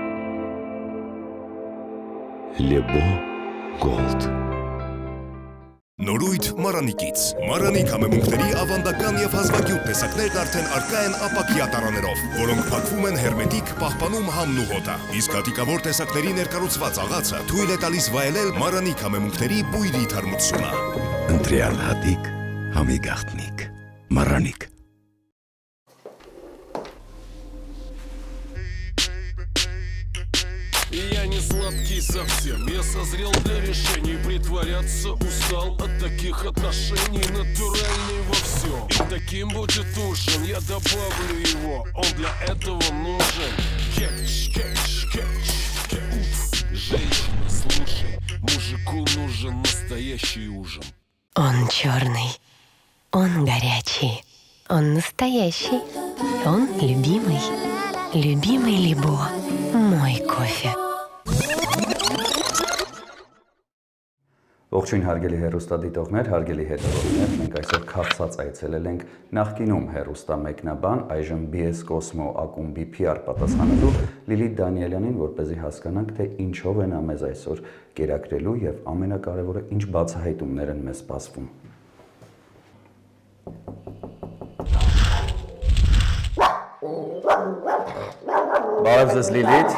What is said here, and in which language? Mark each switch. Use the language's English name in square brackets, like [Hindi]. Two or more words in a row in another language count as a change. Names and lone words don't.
[Armenian] Лебо Голд. Նորույթ Մարանիկից։ Մարանիկ համեմունքների ավանդական եւ հազվագյուտ տեսակներն արդեն առկա են ապակյա տարաներով, որոնք փակվում են հերմետիկ, պահպանում համն ու հոտը։ Իսկ հատիկավոր տեսակների ներկառուցված աղացը թույլ է տալիս վայելել Մարանիկ համեմունքների բույրի թարմությունը։ Ընտրյալ հատիկ, համի գաղտնիք, Մարանիկ։ [Russian] Я не сладкий совсем, я созрел для решений. Притворяться устал от таких отношений. Натуральный во всем, и таким будет ужин. Я добавлю его, он для этого нужен. Кетч, кетч, кетч, кетч. Женщина, слушай, мужику нужен настоящий ужин. Он черный, он горячий, он настоящий, он любимый. Любимый Лебо, мой кофе. [Armenian] Ողջույն հարգելի հեռուստադիտողներ, հարգելի հետևորդներ, մենք այսօր քաղցած այցելել ենք նախկինում հեռուստամեկնաբան, այժմ BS Cosmo ակումբի PR պատասխանատու Լիլիթ Դանիելյանին, որպեսզի հասկանանք, թե ինչով են մեզ այսօր կերակրելու եւ ամենակարևորը ինչ բացահայտումներ են մեզ սպասվում։ Բարև ձեզ Լիլիթ։